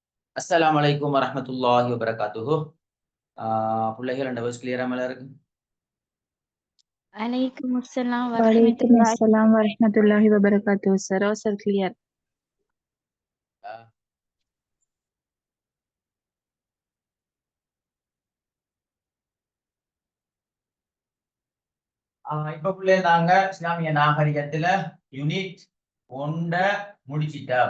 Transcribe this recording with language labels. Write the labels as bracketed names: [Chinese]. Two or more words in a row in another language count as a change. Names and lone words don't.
[Arabic] السلام عليكم ورحمة الله وبركاته. [Tamil] பிள்ளைகள் அந்த [English] voice clear [Tamil] மேல இருக்கு? [Arabic] عليكم السلام Walaikum warahmatullahi. السلام ورحمة الله وبركاته. [English] Sir, oh sir, clear. [Tamil] இப்ப பிள்ளை நாங்க இஸ்லாமிய நாகரிகத்துல யூனிட் 1 முடிச்சிட்டோம்.